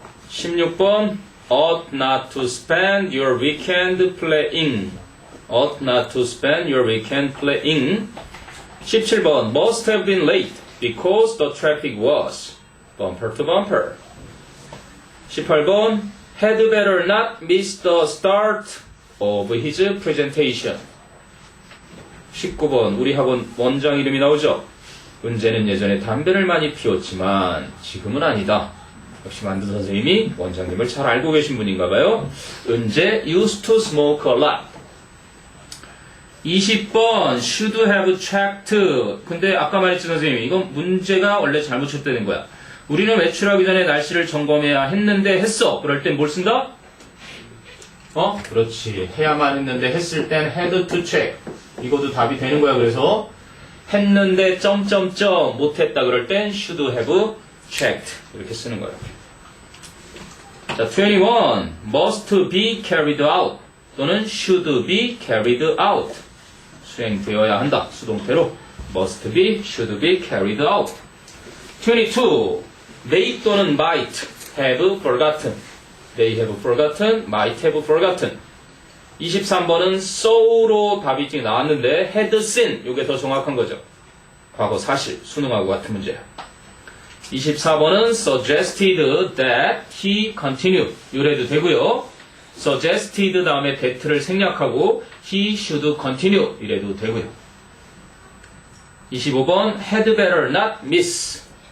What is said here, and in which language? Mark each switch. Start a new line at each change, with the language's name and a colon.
English: 16번 ought not to spend your weekend playing, ought not to spend your weekend playing, 17번 must have been late because the traffic was bumper to bumper, 18번 had better not miss the start of his presentation,
Korean: 19번 우리 학원 원장 이름이 나오죠. 은재는 예전에 담배를 많이 피웠지만 지금은 아니다. 역시 만두 선생님이 원장님을 잘 알고 계신 분인가 봐요.
English: 은재 used to smoke a lot. 20번 should have checked.
Korean: 근데 아까 말했지 선생님, 이건 문제가 원래 잘못 쳤다는 거야. 우리는 외출하기 전에 날씨를 점검해야 했는데 했어. 그럴 땐 뭘 쓴다? 그렇지. 해야만 했는데 했을 땐 had to check. 이것도 답이 되는 거야. 그래서 했는데 점점점 못했다 그럴 땐 should have checked. 이렇게 쓰는 거예요. 자, 21.
English: must be carried out 또는 should be carried out.
Korean: 수행되어야 한다. 수동태로 must be, should be carried out. 22.
English: May 또는 might have forgotten. They have forgotten, might have forgotten.
Korean: 23번은 so로 답이 지금 나왔는데 had seen. 이게 더 정확한 거죠. 과거 사실, 수능하고 같은 문제야.
English: 24번은 suggested that he continue.
Korean: 이래도 되고요.
English: suggested
Korean: 다음에
English: that
Korean: 를 생략하고
English: he should continue.
Korean: 이래도 되고요. 25번
English: had better not miss.